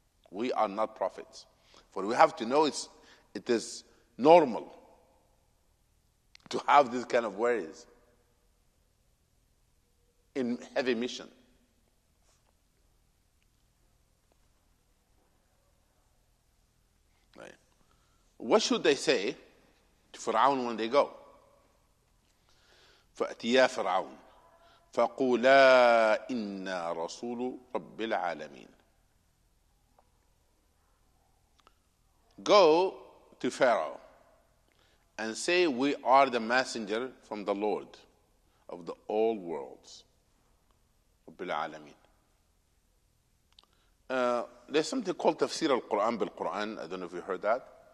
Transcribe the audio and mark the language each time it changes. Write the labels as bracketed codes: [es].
[en] We are not prophets. For we have to know it is normal to have this kind of worries in heavy mission. Right. What should they say to Fir'aun when they go? [ar] فأتيا فرعون فقولا إنا رسول رب العالمين. [en] Go to Pharaoh and say, we are the messenger from the Lord of the all worlds. [ar] رب العالمين. [en] There's something called تفسير القرآن بالقرآن. I don't know if you heard that.